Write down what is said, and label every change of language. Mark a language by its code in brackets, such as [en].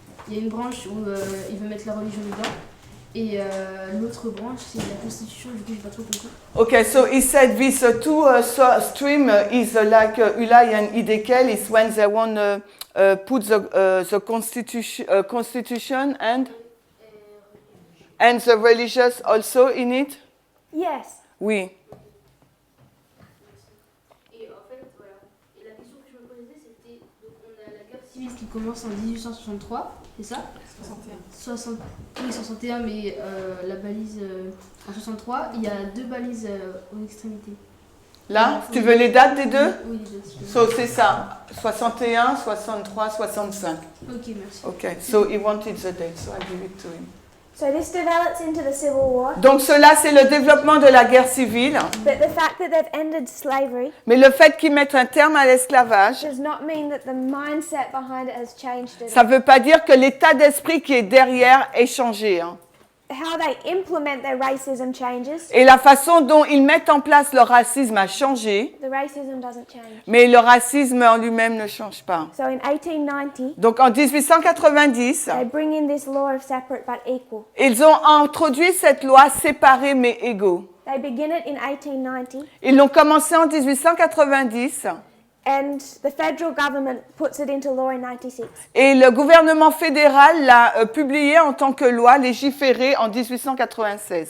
[fr] Il y a une branche où il veut mettre la religion dedans. Et l'autre branche, c'est la Constitution. Du coup, j'ai pas trop compris. [en] Okay, so he said this two stream is like Uli and Edekel is when they want put the constitution and the religious also in it. Yes. [fr] Oui. Et en fait, voilà. Et la question que je me posais, c'était donc on a la guerre civile qui commence en 1863, c'est ça 61. Oui, 61, mais la balise en 63, il y a deux balises aux extrémités. Là, tu veux les dates des deux? Oui, les deux. So c'est ça, 61, 63, 65. Ok, merci. [en] Okay, so he wanted the date, so I give it to him. So this develops into the Civil War, [fr] Donc cela, c'est le développement de la guerre civile. [en] but the fact that they've ended slavery [fr] Mais le fait qu'ils mettent un terme à l'esclavage, [en] does not mean that the mindset behind it has changed at [fr] ça [en] all. [fr] ne veut pas dire que l'état d'esprit qui est derrière est changé. Hein. [en] How they implement their racism changes. [fr] Et la façon dont ils mettent en place le racisme a changé, [en] The racism doesn't change. [fr] mais le racisme en lui-même ne change pas. [en] So in 1890, [fr] Donc en 1890, [en] they bring in this law of separate but equal. [fr] ils ont introduit cette loi séparée mais égaux. [en] They begin it in 1890, [fr] Ils l'ont commencé en 1890 [en] and the federal government puts it into law in 96. [fr] et le gouvernement fédéral l'a publié en tant que loi légiférée en 1896.